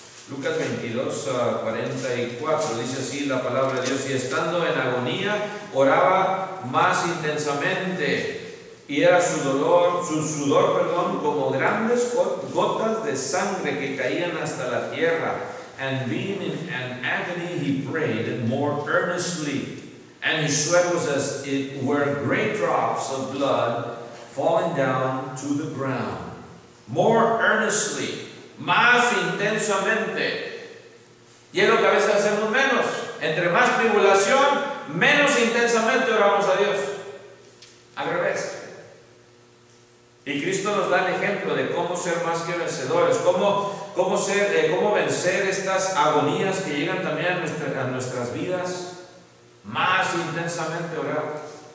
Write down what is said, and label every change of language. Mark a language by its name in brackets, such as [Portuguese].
[Spanish] Lucas 22, 44. Dice así la palabra de Dios: y estando en agonía, oraba más intensamente, y era su sudor, como grandes gotas de sangre que caían hasta la tierra. [English] And being in an agony, he prayed more earnestly, and his sweat was as it were great drops of blood falling down to the ground. More earnestly, [Spanish] más intensamente. Y es lo que a veces hacemos menos. Entre más tribulación, menos intensamente oramos a Dios. Al revés. Y Cristo nos da el ejemplo de cómo ser más que vencedores, cómo vencer estas agonías que llegan también a nuestras vidas, más intensamente orar.